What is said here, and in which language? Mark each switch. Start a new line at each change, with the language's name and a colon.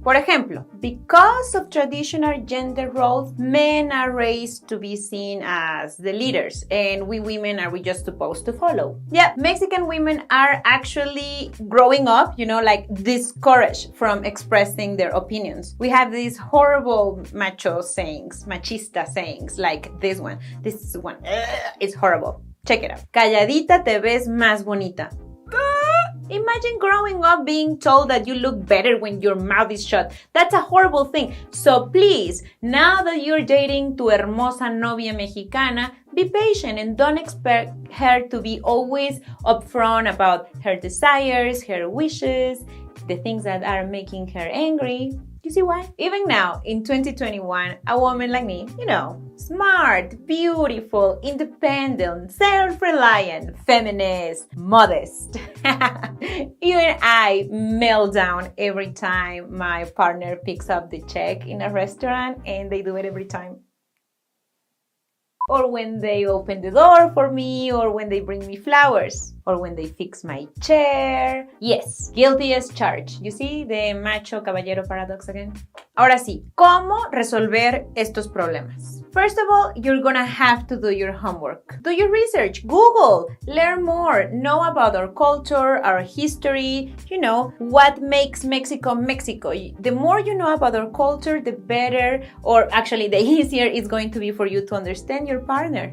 Spanish: Por ejemplo,
English: because of traditional gender roles, men are raised to be seen as the leaders, and we women are just supposed to follow. Yeah, Mexican women are actually growing up, discouraged from expressing their opinions. We have these horrible machista sayings, like this one. It's horrible. Check it out.
Spanish: Calladita te ves más bonita.
English: Imagine growing up being told that you look better when your mouth is shut. That's a horrible thing. So please, now that you're dating
Spanish: tu hermosa novia mexicana,
English: be patient and don't expect her to be always upfront about her desires, her wishes, the things that are making her angry. You see why? Even now, in 2021, a woman like me, smart, beautiful, independent, self-reliant, feminist, modest. Even I melt down every time my partner picks up the check in a restaurant, and they do it every time. or when they open the door for me, or when they bring me flowers, or when they fix my chair. Yes, guilty as charged. You see the macho caballero paradox again?
Spanish: Ahora sí, ¿cómo resolver estos problemas?
English: First of all, you're gonna have to do your homework. Do your research, Google, learn more, know about our culture, our history, what makes Mexico, Mexico. The more you know about our culture, the better, or actually the easier it's going to be for you to understand your partner.